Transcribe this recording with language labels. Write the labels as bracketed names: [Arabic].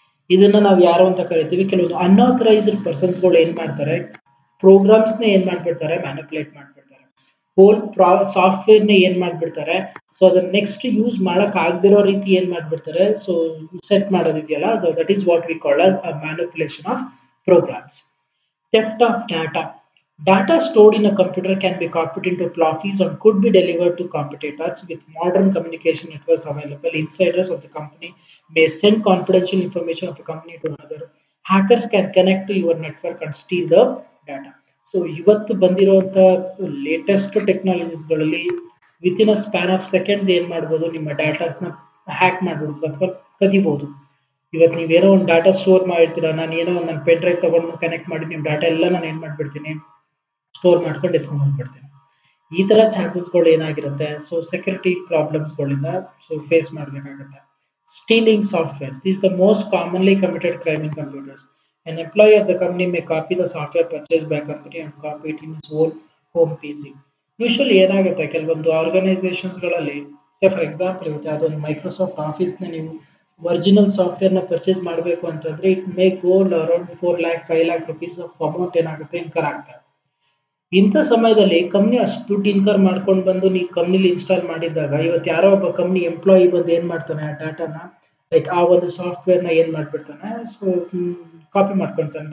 [Kannada] ಇದನ್ನ ನಾವು ಯಾರು ಅಂತ ಕರಿತೀವಿ, ಕೆಲವೊಂದು ಅನ್ಆಥರೈಸ್ಡ್ ಪರ್ಸನ್ಸ್ಗಳು ಏನ್ ಮಾಡ್ತಾರೆ, ಪ್ರೋಗ್ರಾಮ್ಸ್ನ ಏನ್ ಮಾಡ್ಬಿಡ್ತಾರೆ, ಮ್ಯಾನಿಪುಲೇಟ್ ಮಾಡ್ಬಿಡ್ತಾರೆ. ಹೋಲ್ ಸಾಫ್ಟ್ವೇರ್ನ ಏನ್ ಮಾಡ್ಬಿಡ್ತಾರೆ, ಸೊ ಅದನ್ನ ನೆಕ್ಸ್ಟ್ ಯೂಸ್ ಮಾಡಕ್ ಆಗದಿರೋ ರೀತಿ ಏನ್ ಮಾಡ್ಬಿಡ್ತಾರೆ, so set ಮಾಡೋದಿದೆಯಲ್ಲ, [English] So that is what we call as a manipulation of programs. Theft of data. Data stored in a computer can be copied into floppies and could be delivered to competitors. With modern communication networks available, insiders of the company may send confidential information of the company to another. Hackers can connect to your network and steal the data. [Kannada] So ಇವತ್ತು ಬಂದಿರುವಂತ latest ಟೆಕ್ನಾಲಜೀಸ್ಗಳಲ್ಲಿ [English] within a span of seconds [Kannada] ಏನ್ ಮಾಡ್ಬೋದು, ನಿಮ್ಮ ಡಾಟಾಸ್ನ hack ಮಾಡ್ಬಿಡ್ಬೋದು ಅಥವಾ ಕದಿಬಹುದು. ಇವತ್ತು ನೀವೇನೋ ಒಂದು data store ಮಾಡಿರ್ತೀರಾ, ನಾನು ಏನೋ ನನ್ನ ಪೆನ್ ಡ್ರೈವ್ ತಗೊಂಡು ಕನೆಕ್ಟ್ ಮಾಡಿ ನಿಮ್ಮ ಡಾಟಾ ಎಲ್ಲ ನಾನು ಏನ್ ಮಾಡ್ಬಿಡ್ತೀನಿ, ಸ್ಟೋರ್ ಮಾಡ್ಕೊಂಡು ಎತ್ಕೊಂಡು ಹೋಗ್ಬಿಡ್ತೀನಿ. ಈ ತರ ಚಾನ್ಸಸ್ಗಳು ಏನಾಗಿರುತ್ತೆ, ಸೊ ಸೆಕ್ಯೂರಿಟಿ ಪ್ರಾಬ್ಲಮ್ಸ್ಗಳಿಂದ ಸೊ ಫೇಸ್ ಮಾಡಬೇಕಾಗುತ್ತೆ. [English] Stealing software. This is the most commonly committed crime in computers. An employee of the company may copy the software purchased by a company and copy it in his own home PC. [Kannada] Usually ಏನಾಗುತ್ತೆ, ಕೆಲವೊಂದು ಆರ್ಗನೈಸೇಷನ್ಸ್ಗಳಲ್ಲಿ, [English] say for example [Kannada] ಇವತ್ತು ಯಾವುದೋ ಒಂದು Microsoft ಆಫೀಸ್ನ ನೀವು original ಸಾಫ್ಟ್ವೇರ್ನ purchase ಮಾಡಬೇಕು ಅಂತಂದ್ರೆ [English] it may go around 4 lakh 5 lakh rupees [Kannada] of amount ಏನಾಗುತ್ತೆ ಇನ್ಕರ್ ಆಗ್ತಾರೆ. ಇಂಥ ಸಮಯದಲ್ಲಿ ಕಂಪ್ನಿ ಅಷ್ಟು ದುಡ್ಡು ಇನ್ಕರ್ ಮಾಡ್ಕೊಂಡು ಬಂದು ನೀವು ಕಂಪ್ನಿಲಿ ಇನ್ಸ್ಟಾಲ್ ಮಾಡಿದ್ದಾಗ ಇವತ್ತು ಯಾರೋ ಒಬ್ಬ ಕಂಪ್ನಿ ಎಂಪ್ಲಾಯಿ ಬಂದು ಏನ್ ಮಾಡ್ತಾನೆ, ಆ ಡಾಟಾನ ಲೈಕ್ ಆ ಒಂದು ಸಾಫ್ಟ್ವೇರ್ನ ಏನ್ ಮಾಡ್ಬಿಡ್ತಾನೆ, ಸೊ ಕಾಪಿ ಮಾಡ್ಕೊಳ್ತಾನೆ.